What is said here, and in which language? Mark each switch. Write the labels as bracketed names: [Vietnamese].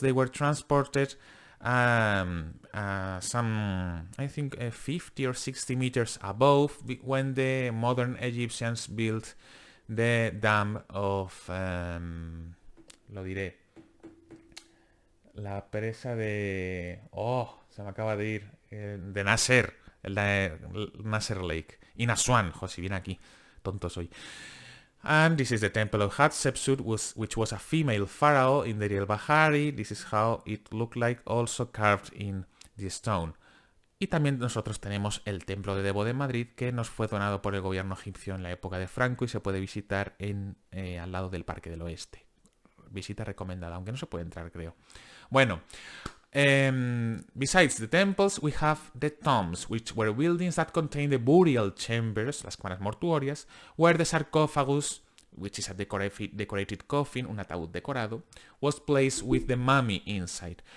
[English] They were transported some, I think, 50 or 60 meters above when the modern Egyptians built the dam of, [Spanish] lo diré, la presa de, se me acaba de ir, de Nasser, [English] Nasser Lake, in Aswan, [Spanish] José, viene aquí, tonto soy. [English] And this is the temple of Hatshepsut, which was a female pharaoh in Deir el-Bahari. This is how it looked like, also carved in the stone. [Spanish] Y también nosotros tenemos el templo de Debo de Madrid, que nos fue donado por el gobierno egipcio en la época de Franco y se puede visitar al lado del Parque del Oeste. Visita recomendada, aunque no se puede entrar, creo. [English] Bueno, besides the temples, we have the tombs, which were buildings that contain the burial chambers, [Spanish] las cámaras mortuorias, [English] where the sarcophagus, which is a decorated coffin, [Spanish] un ataúd decorado, [English] was placed with the mummy inside.